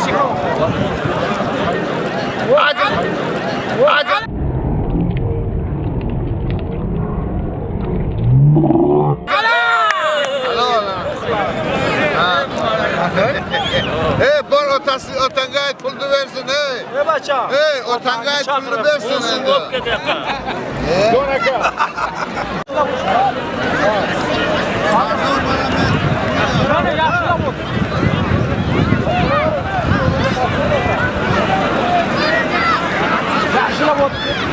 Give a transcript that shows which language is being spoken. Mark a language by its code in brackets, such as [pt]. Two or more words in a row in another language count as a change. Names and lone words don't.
[uz] Bor otanga ait pulni versin, Ne bacha? Otanga ait pulni versin endi. Don aka. Mana yaxshilab o'tir. Yaxshilab o'tir.